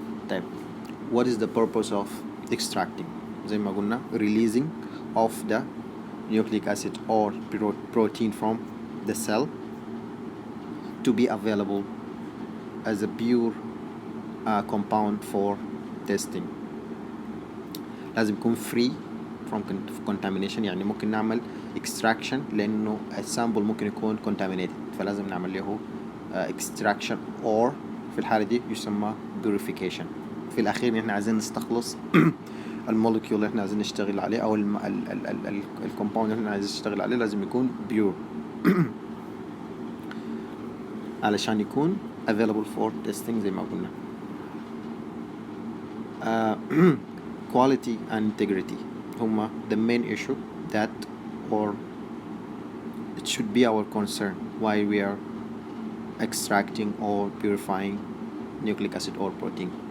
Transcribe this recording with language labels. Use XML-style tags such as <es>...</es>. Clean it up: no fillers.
<ar>طيب</ar> <en>what is the purpose of extracting؟</en> <ar>زي ما قلنا</ar> <en>releasing of the nucleic acid or protein from the cell to be available as a pure compound for testing.</en> <ar>لازم يكون</ar> <en>free from contamination،</en> <ar>يعني ممكن نعمل extraction لأنه السامبل ممكن يكون contaminated، فلازم نعمل له extraction or في الحالة دي يسمى purification. في الأخير إحنا عايزين نستخلص المولكيول اللي إحنا عايزين نشتغل عليه أو الكومباوند اللي إحنا عايزين نشتغل عليه لازم يكون pure علشان يكون</ar> <en>available for testing</en> <ar>زي ما قلنا.</ar> <en>Quality and integrity</en> <ar>هما</ar> <en>the main issue that or it should be our concern while we are extracting or purifying nucleic acid or protein.</en>